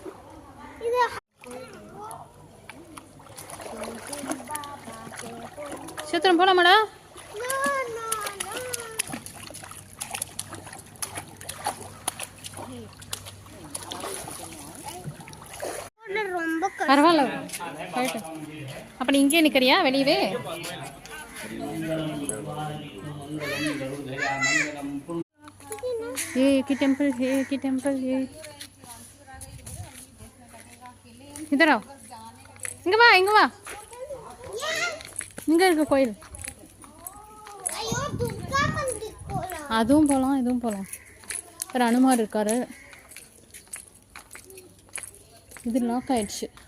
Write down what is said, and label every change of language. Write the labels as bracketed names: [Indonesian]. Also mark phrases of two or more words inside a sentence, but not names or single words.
[Tamil] சித்திரம் போலாமாடா? பரவாயில்ல அப்ப நீ இங்கே நிக்கிறியா வெளியவே? [Hindi] ये की टेंपल है, की टेंपल है. इधर आओ. [Tamil] இங்க வா இங்க வா. இங்க இருக்கு கோயில். ஐயோ துர்கா மந்திர் போலாம். அதுவும் போலாம் இதுவும் போலாம். ஒரு அனுமார் இருக்காரு. இது லாக் ஆயிடுச்சு.